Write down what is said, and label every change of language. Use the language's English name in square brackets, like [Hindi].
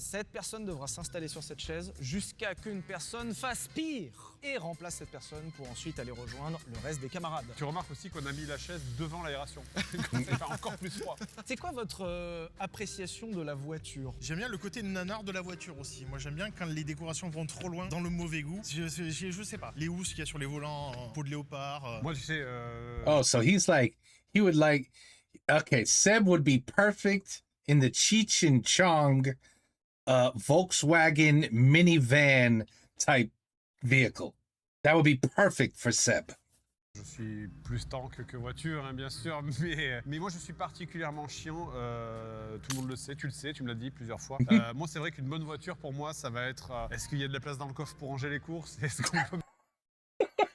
[French] Cette personne devra s'installer sur cette chaise jusqu'à qu'une personne fasse pire et remplace cette personne pour ensuite aller rejoindre le reste des camarades. Tu remarques aussi qu'on a mis la chaise devant l'aération. Comme ça, il fait encore plus froid. C'est quoi votre appréciation de la voiture? J'aime bien le côté nanar de la voiture aussi. Moi j'aime bien quand les décorations vont trop loin dans le mauvais goût. Je sais pas. Les housses qu'il y a sur les volants en peau de léopard. Moi, tu sais. [English] Oh, so he would like, okay, Seb would be perfect in the Cheech and Chong Volkswagen minivan type vehicle. That would be perfect for Seb. [French] Je suis plus tank que voiture, hein, bien sûr, mais moi je suis particulièrement chiant, tout le monde le sait, tu me l'as dit plusieurs fois. Moi c'est vrai qu'une bonne voiture pour moi ça va être, est-ce qu'il y a de la place dans le coffre pour ranger les courses? Est-ce qu'on peut...